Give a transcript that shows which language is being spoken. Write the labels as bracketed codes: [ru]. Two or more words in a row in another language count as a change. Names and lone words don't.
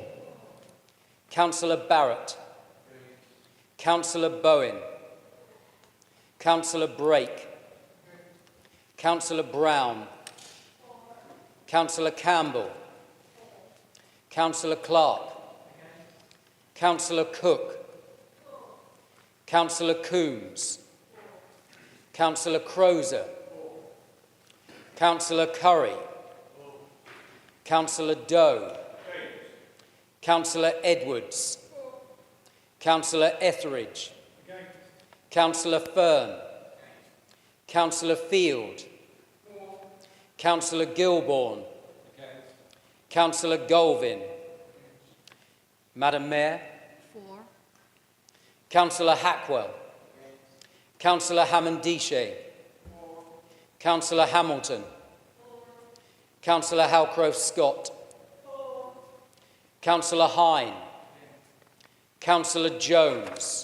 [en] Councillor Barrett. Councillor Bowen. Councillor Brake. Councillor Brown. Councillor Campbell. Councillor Clark. Councillor Cook. Councillor Coombs. Councillor Crozer. Councillor Curry. Councillor Doe. Councillor Edwards. Councillor Etheridge. Councillor Fern. Councillor Field. Councillor Gilbourne. Councillor Golvin. Madam Mayor. For. Councillor Hackwell. Councillor Hammond-Dishay. Councillor Hamilton. Councillor Halcroft-Scott. Councillor Hine. Councillor Jones.